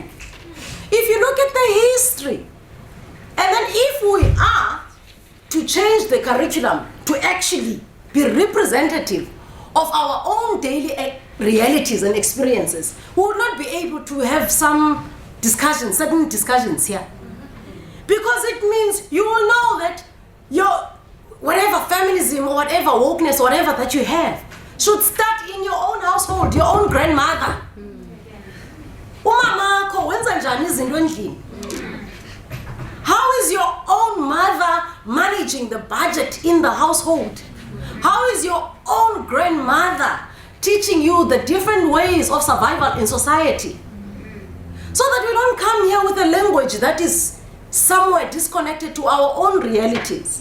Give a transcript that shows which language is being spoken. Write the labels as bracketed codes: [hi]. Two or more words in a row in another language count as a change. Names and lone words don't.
[en] If you look at the history, and then if we are to change the curriculum to actually be representative of our own daily realities and experiences, we would not be able to have some discussions, certain discussions here. Because it means you will know that your whatever feminism or whatever wokeness, whatever that you have, should start in your own household, your own grandmother. [zu] Umamako wenza njani izinto endlini? [en] How is your own mother managing the budget in the household? How is your own grandmother teaching you the different ways of survival in society? So that we don't come here with a language that is somewhere disconnected to our own realities.